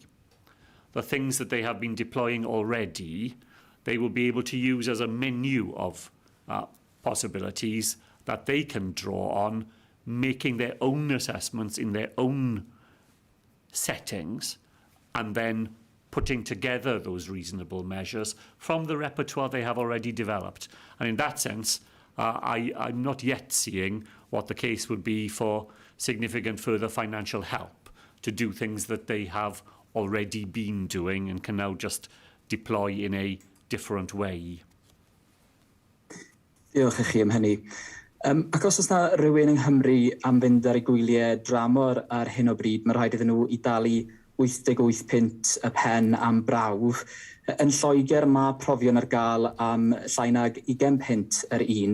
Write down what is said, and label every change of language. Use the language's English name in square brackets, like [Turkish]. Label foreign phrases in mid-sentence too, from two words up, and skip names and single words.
[English] The things that they have been deploying already, they will be able to use as a menu of possibilities that they can draw on, making their own assessments in their own settings, and then putting together those reasonable measures from the repertoire they have already developed. And in that sense, I'm not yet seeing what the case would be for significant further financial help to do things that they have already been doing and can now just deploy in a different way. [Welsh] Diolch i chi am hynny. Ac os oes yna rhywun yng Nghymru am fynd ar eu gwyliau dramor ar hyn o bryd, mae rhaid iddyn nhw i dalu 88 pint y pen am brawf. Yn Lloegr mae profion ar gael am llai nag 20 pint yr un.